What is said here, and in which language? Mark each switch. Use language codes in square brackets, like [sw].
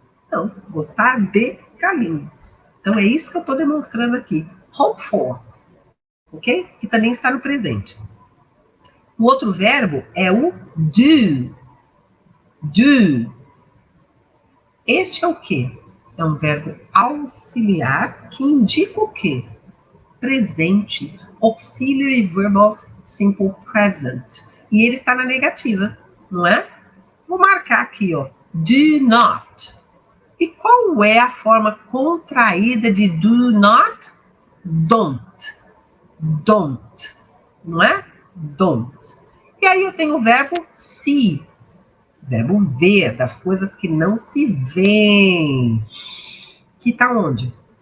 [pt] Não, gostar de galinha. Então é isso que eu estou demonstrando aqui. [en] Hope for. [pt] Ok? Que também está no presente. O outro verbo é o do. Do. Este é o quê? É um verbo auxiliar que indica o quê? Presente. [en] Auxiliary verb of simple present. [pt] E ele está na negativa, não é? Vou marcar aqui, ó. Do not. E qual é a forma contraída de do not? [en] Don't. Don't. Não é? Don't. [pt] E aí eu tenho o verbo see, verbo ver, das coisas que não se veem. Que está onde?